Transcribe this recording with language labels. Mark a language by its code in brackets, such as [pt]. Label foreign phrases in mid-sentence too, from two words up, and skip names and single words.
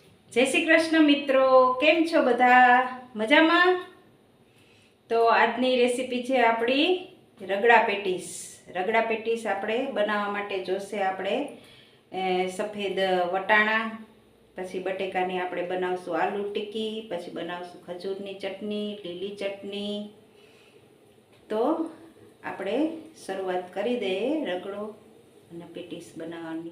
[gu] જય શ્રી કૃષ્ણ મિત્રો, કેમ છો બધા મજામાં। તો આજની રેસિપી હૈ આપણી રગડા પેટીસ। રગડા પેટીસ આપણે બનાવવા માટે જોશે આપણે સફેદ વટાણા, પછી બટેકાની આપણે બનાવશું આલૂ ટિક્કી, પછી બનાવશું ખજૂરની ચટની, લીલી ચટની। તો આપણે શરૂઆત કરી દઈએ રગડો અને પેટીસ બનાવવાની।